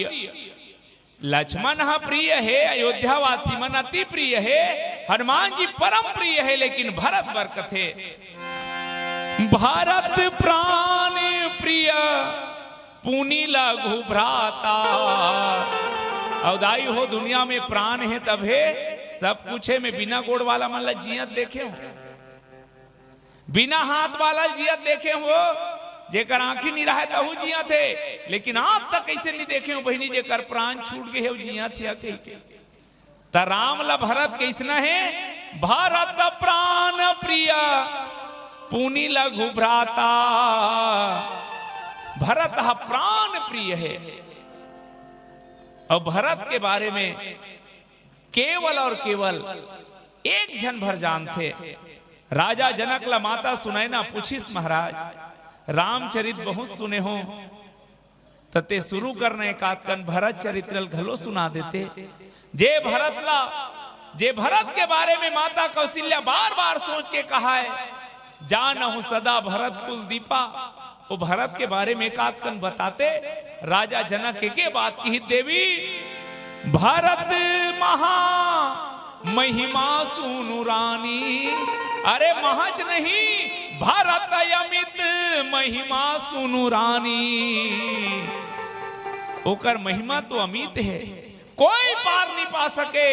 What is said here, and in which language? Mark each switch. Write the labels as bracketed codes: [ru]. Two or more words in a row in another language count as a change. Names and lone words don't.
[hne] लक्ष्मण हा प्रिय है, अयोध्यावासी मन अति प्रिय है, हनुमान जी परम प्रिय है। लेकिन भरत बरकत है, [awa] भरत प्राण प्रिय पुनि लघु भ्राता। [hne] अवदाई हो दुनिया में प्राण है तब है सब कुछ है। मैं बिना गोड़ वाला मन ला जियत देखे हो, बिना हाथ वाला जियत देखे हो, जेकर आंखी नहीं रहा तहु जिया थे। लेकिन आप तक कैसे नहीं देखे हो बहनी जेकर प्राण छूट गए हो जिया थे। राम ला भरत कैसना है? [awa] भरत प्राण प्रिय पुनि लघु भ्राता। [hne] भरत प्राण प्रिय है। और भरत के बारे में केवल और केवल एक जन भर जानते। राजा जनक ला माता सुनैना पूछिस महाराज, रामचरित बहुत सुने हो तते शुरू करने कातकन भरत चरित्र घलो सुना देते। जे भरत के बारे में माता कौशल्या बार बार सोच के कहा है, [awa] जानहु सदा भरत कुल दीपा। [hne] वो भरत के बारे में कातकन बताते। राजा जनक के बात की देवी, [awa] भरत महा महिमा सुनु रानी। [hne] अरे महज नहीं, [awa] भरत अमित महिमा सुनु रानी। [hne] ओकर महिमा तो अमित है, कोई पार नहीं पा सके।